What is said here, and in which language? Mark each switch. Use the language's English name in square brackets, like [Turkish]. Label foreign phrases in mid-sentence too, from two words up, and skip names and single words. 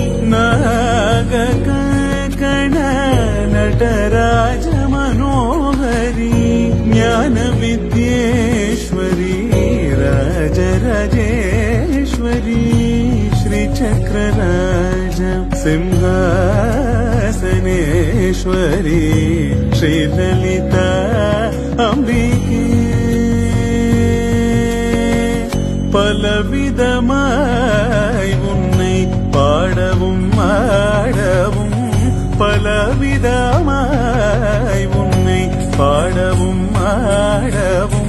[Sanskrit] नागकण नटराज मनोहरी ज्ञान विद्येश्वरी राजराजेश्वरी श्रीचक्रराज सिंहासनेश्वरी श्रीललिता अम्बिके [Tamil] பலவிதமாய் உன்னை பாடவும் ஆடவும் பலவிதமாய் உன்னை பாடவும் ஆடவும்